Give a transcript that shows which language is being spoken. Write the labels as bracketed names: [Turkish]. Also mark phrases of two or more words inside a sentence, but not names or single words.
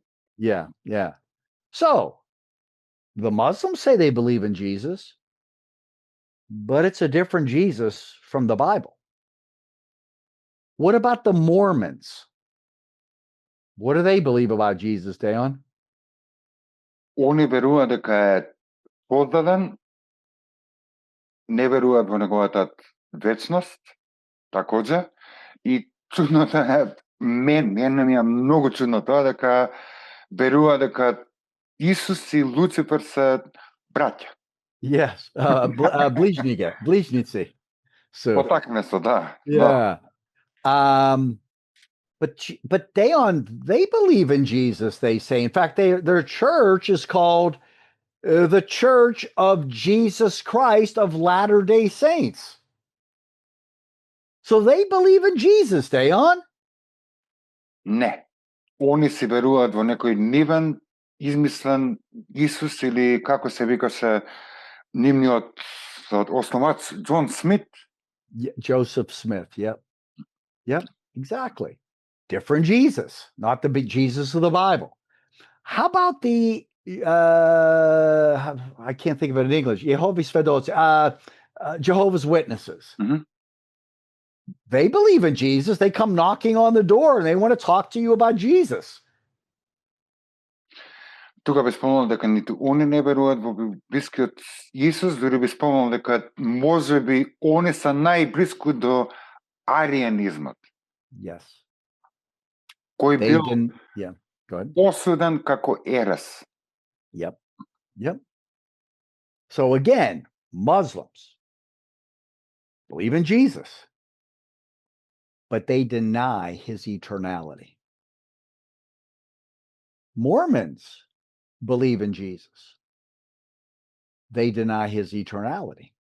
[English] Yeah. So the Muslims say they believe in Jesus, but it's a different Jesus from the Bible. What about the Mormons? What do they believe about Jesus, Deon? [Macedonian] Они веруваат дека е создаден, не веруваат во неговата вечност, такоđe, и чудното е, мене ми е многу чудно тоа дека верува дека Исус и Луцифер се браќа. Yes, ближници. По така место, да. [English] Yeah. But they believe in Jesus, they say. In fact, their church is called the Church of Jesus Christ of Latter-day Saints. So they believe in Jesus, Deon? [Macedonian] Не. Они си веруваат во некој нивен, измислен Исус или како се викаше нивниот основач Джон Смит. [English] Joseph Smith, yep, exactly. Different Jesus, not the big Jesus of the Bible. How about the, I can't think of it in English, Jehovah's Witnesses. Mm-hmm. They believe in Jesus. They come knocking on the door and they want to talk to you about Jesus. [Macedonian] Тука би спомнал дека ниту они не веруваат во блискиот Исус, дури би спомнал дека може би они се најблиску до арианизмот. [English] Yes. [Macedonian] Кој бил осуден како ерес. [English] Yep. So again, Muslims believe in Jesus, but they deny his eternality. Mormons believe in Jesus, they deny his eternality.